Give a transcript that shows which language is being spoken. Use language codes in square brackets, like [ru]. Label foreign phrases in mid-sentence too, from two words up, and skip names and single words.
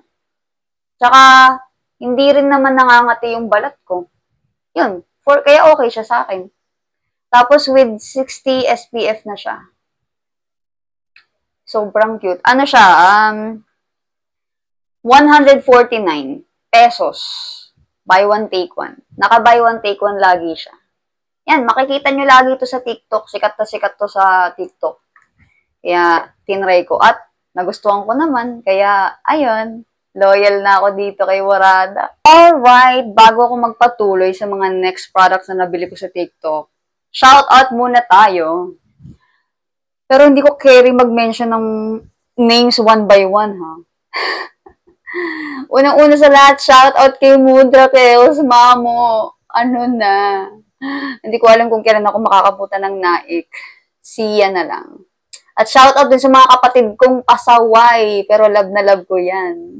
[tl] Tsaka, hindi rin naman nangangati yung balat ko. Yun, kaya okay siya sa akin. Tapos [en] with 60 SPF [tl] na siya. Sobrang cute. Ano siya? 149 pesos. [en] Buy one, take one. Naka-buy one, take one [tl] lagi siya. Yan, makikita nyo lagi ito sa TikTok. Sikat to sa TikTok. Kaya, tinry ko. At, nagustuhan ko naman. Kaya, ayun, loyal na ako dito kay Warada. Alright, bago ako magpatuloy sa mga [en] next products [tl] na nabili ko sa TikTok, [en] shout out [tl] muna tayo. Pero hindi ko carry mag-mention ng [en] names one by one, [tl] ha? Unang-una sa lahat, [en] shout out [tl] kay Mudra Keos, mamo. Ano na? Hindi ko alam kung kailan ako makakapunta ng naik. Siya na lang. At [en] shout out [tl] din sa mga kapatid kong pasaway, pero love na love ko yan.